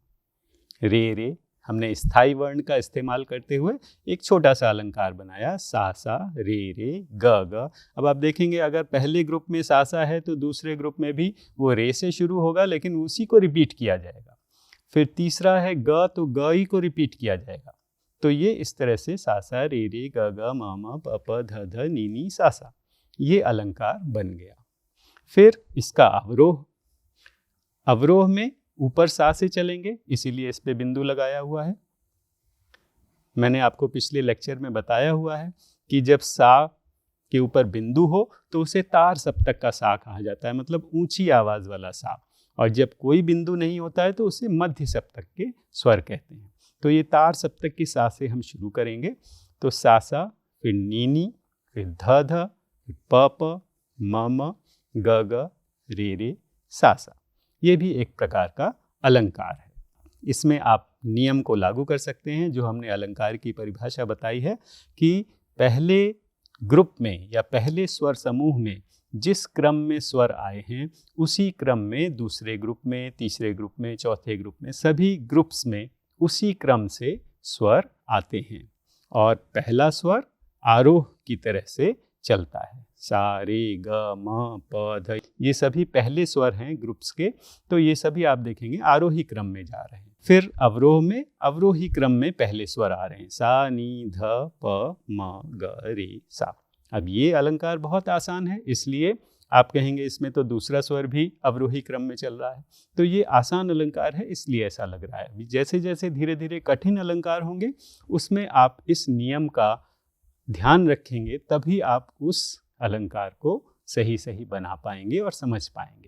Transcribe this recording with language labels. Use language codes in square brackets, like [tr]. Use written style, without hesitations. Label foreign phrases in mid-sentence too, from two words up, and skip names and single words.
[hi] रे रे, हमने स्थाई वर्ण का इस्तेमाल करते हुए एक छोटा सा अलंकार बनाया, सा सा रे रे ग ग। अब आप देखेंगे अगर पहले ग्रुप में सा सा है तो दूसरे ग्रुप में भी वो रे से शुरू होगा, लेकिन उसी को रिपीट किया जाएगा। फिर तीसरा है ग, तो ग ही को रिपीट किया जाएगा। तो ये इस तरह से सा सा रे रे ग ग म म प प ध ध नी नी सा सा, ये अलंकार बन गया। फिर इसका अवरोह, अवरोह में ऊपर सा से चलेंगे, इसीलिए इस पे बिंदु लगाया हुआ है। मैंने आपको पिछले लेक्चर में बताया हुआ है कि जब सा के ऊपर बिंदु हो तो उसे तार सप्तक का सा कहा जाता है, मतलब ऊंची आवाज वाला सा। और जब कोई बिंदु नहीं होता है तो उसे मध्य सप्तक के स्वर कहते हैं। तो ये तार सप्तक की सा से हम शुरू करेंगे। तो सा सा, फिर नीनी, फिर ध ध, फिर प प, म म, ग ग, रे रे, सा सा। ये भी एक प्रकार का अलंकार है। इसमें आप नियम को लागू कर सकते हैं, जो हमने अलंकार की परिभाषा बताई है कि पहले ग्रुप में या पहले स्वर समूह में जिस क्रम में स्वर आए हैं, उसी क्रम में दूसरे ग्रुप में, तीसरे ग्रुप में, चौथे ग्रुप में, सभी ग्रुप्स में उसी क्रम से स्वर आते हैं। और पहला स्वर आरोह की तरह से चलता है, सा रे ग म प ध, ये सभी पहले स्वर हैं ग्रुप्स के। तो ये सभी आप देखेंगे आरोही क्रम में जा रहे हैं। फिर अवरोह में अवरोही क्रम में पहले स्वर आ रहे हैं, सा नी ध प म ग रे सा। अब ये अलंकार बहुत आसान है, इसलिए आप कहेंगे इसमें तो दूसरा स्वर भी अवरोही क्रम में चल रहा है। तो ये आसान अलंकार है, इसलिए ऐसा लग रहा है। जैसे जैसे धीरे धीरे कठिन अलंकार होंगे, उसमें आप इस नियम का ध्यान रखेंगे, तभी आप उस अलंकार को सही सही बना पाएंगे और समझ पाएंगे।